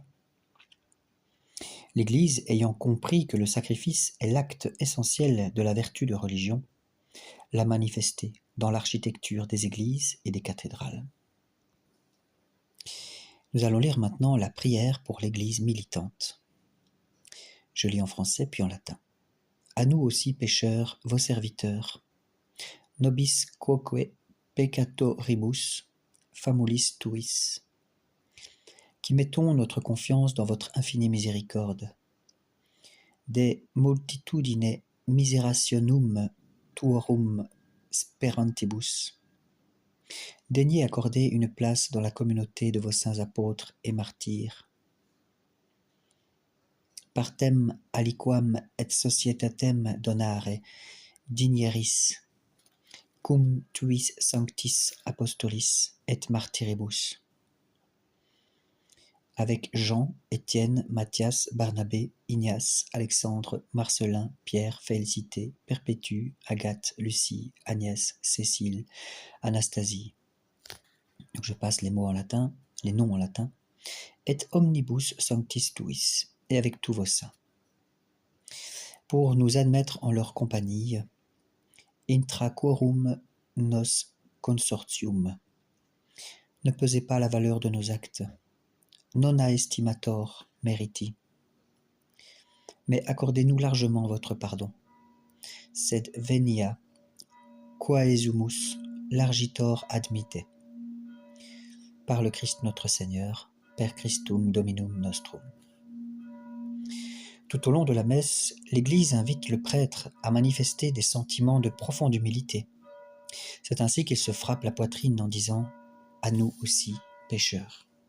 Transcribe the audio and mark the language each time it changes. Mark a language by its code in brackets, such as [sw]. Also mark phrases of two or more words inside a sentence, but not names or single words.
[fr] L'Église, ayant compris que le sacrifice est l'acte essentiel de la vertu de religion, l'a manifesté dans l'architecture des églises et des cathédrales. Nous allons lire maintenant la prière pour l'Église militante. Je lis en français puis en latin. À nous aussi, pécheurs, vos serviteurs, [la] nobis quoque peccatoribus, famulis tuis, [fr] qui mettons notre confiance dans votre infinie miséricorde. [la] De multitudine miserationum tuorum sperantibus. [fr] Daignez accorder une place dans la communauté de vos saints apôtres et martyrs. [la] Partem aliquam et societatem donare digneris, cum tuis sanctis apostolis et martyribus. [fr] Avec Jean, Étienne, Matthias, Barnabé, Ignace, Alexandre, Marcelin, Pierre, Félicité, Perpétue, Agathe, Lucie, Agnès, Cécile, Anastasie. Donc je passe les mots en latin, les noms en latin. [la] Et omnibus sanctis tuis, [fr] et avec tous vos saints. Pour nous admettre en leur compagnie, [la] intra quorum nos consortium. [fr] Ne pesez pas la valeur de nos actes. [la] Non aestimator meriti. [fr] Mais accordez-nous largement votre pardon. [la] Sed venia quaesumus largitor admite. [fr] Par le Christ notre Seigneur, [la] per Christum Dominum nostrum. [fr] Tout au long de la messe, l'Église invite le prêtre à manifester des sentiments de profonde humilité. C'est ainsi qu'il se frappe la poitrine en disant « À nous aussi, pécheurs ».